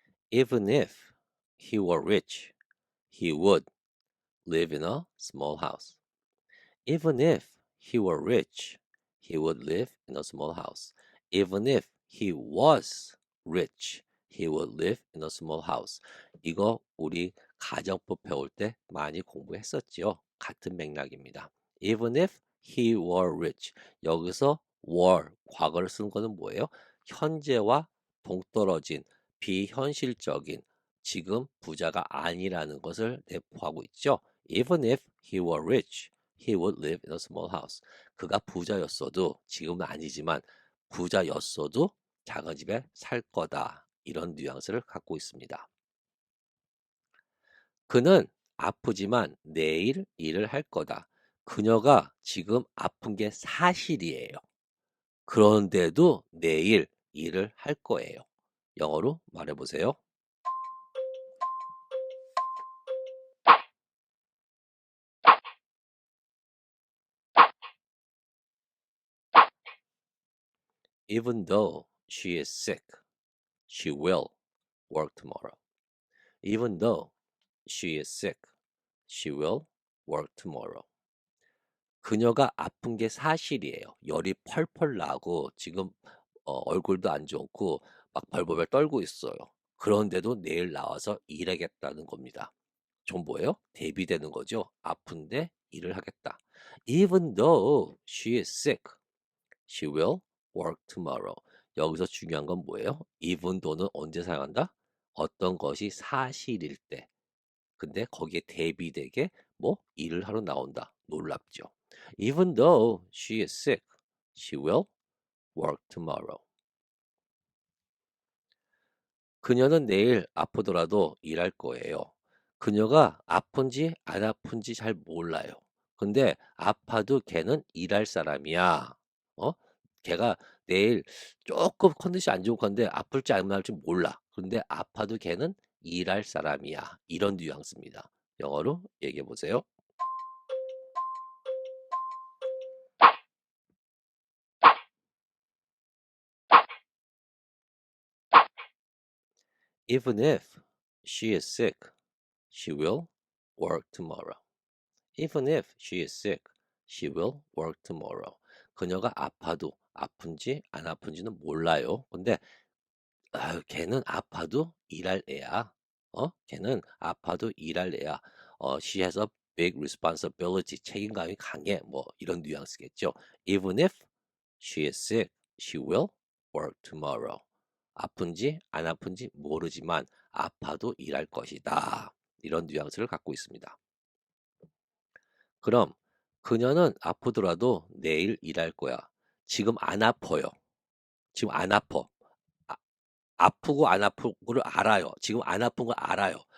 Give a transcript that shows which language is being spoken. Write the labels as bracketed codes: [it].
[en] Even if he were rich, he would live in a small house. Even if he were rich, he would live in a small house. Even if he was rich, he would live in a small house. [ko] 이거 우리 가정법 배울 때 많이 공부했었지요. 같은 맥락입니다. [en] Even if he were rich. [ko] 여기서 were, 과거를 쓴 거는 뭐예요? 현재와 동떨어진 비현실적인 지금 부자가 아니라는 것을 내포하고 있죠. [en] Even if he were rich, he would live in a small house. [ko] 그가 부자였어도 지금은 아니지만 부자였어도 작은 집에 살 거다. 이런 뉘앙스를 갖고 있습니다. 그는 아프지만 내일 일을 할 거다. 그녀가 지금 아픈 게 사실이에요. 그런데도 내일 일을 할 거예요. 영어로 말해보세요. [en] Even though she is sick, she will work tomorrow. Even though she is sick, she will work tomorrow. [ko] 그녀가 아픈 게 사실이에요. 열이 펄펄 나고 지금 얼굴도 안 좋고 막 벌벌 떨고 있어요. 그런데도 내일 나와서 일하겠다는 겁니다. 좀 뭐예요? 대비되는 거죠. 아픈데 일을 하겠다. [en] Even though she is sick, she will work tomorrow. [ko] 여기서 중요한 건 뭐예요? even though는 언제 사용한다? 어떤 것이 사실일 때. 근데 거기에 대비되게 뭐 일을 하러 나온다. 놀랍죠. [en] Even though she is sick, she will work tomorrow. [ko] 그녀는 내일 아프더라도 일할 거예요. 그녀가 아픈지 안 아픈지 잘 몰라요. 근데 아파도 걔는 일할 사람이야. 어? 걔가 내일 조금 컨디션 안 좋을 건데 아플지 안 아플지 몰라. 근데 아파도 걔는 일할 사람이야. 이런 뉘앙스입니다. 영어로 얘기해 보세요. [en] Even if she is sick, she will work tomorrow. Even if she is sick, she will work tomorrow. [ko] 그녀가 아파도 아픈지 안 아픈지는 몰라요. 근데 걔는 아파도 일할 애야. 걔는 아파도 일할 애야. [en] she has a big responsibility. [ko] 책임감이 강해. 뭐 이런 뉘앙스겠죠. [en] Even if she is sick, she will work tomorrow. [ko] 아픈지 안 아픈지 모르지만 아파도 일할 것이다. 이런 뉘앙스를 갖고 있습니다. 그럼 그녀는 아프더라도 내일 일할 거야. 지금 안 아파요. 지금 안 아파. 아, 아프고 안 아프고를 알아요. 지금 안 아픈 걸 알아요.